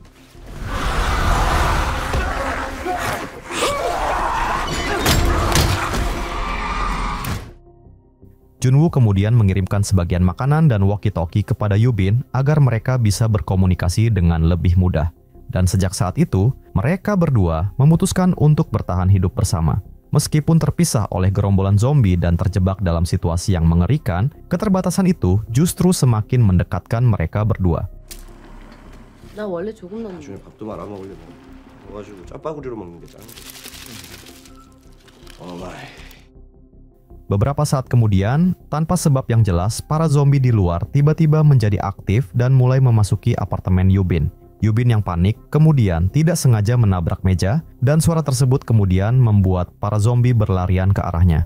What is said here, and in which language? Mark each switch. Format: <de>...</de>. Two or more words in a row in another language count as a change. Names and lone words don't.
<id>Junwoo kemudian mengirimkan sebagian makanan dan walkie-talkie kepada Yubin agar mereka bisa berkomunikasi dengan lebih mudah. Dan sejak saat itu, mereka berdua memutuskan untuk bertahan hidup bersama. Meskipun terpisah oleh gerombolan zombie dan terjebak dalam situasi yang mengerikan, keterbatasan itu justru semakin mendekatkan mereka berdua.</id> <ko>나 원래 조금 넣는 나중에 밥도 말아 먹으려고 넣어가지고 짜파구리로 먹는 게 짱이지.</ko> <id>Beberapa saat kemudian, tanpa sebab yang jelas, para zombie di luar tiba-tiba menjadi aktif dan mulai memasuki apartemen Yubin. Yubin yang panik kemudian tidak sengaja menabrak meja dan suara tersebut kemudian membuat para zombie berlarian ke arahnya.</id>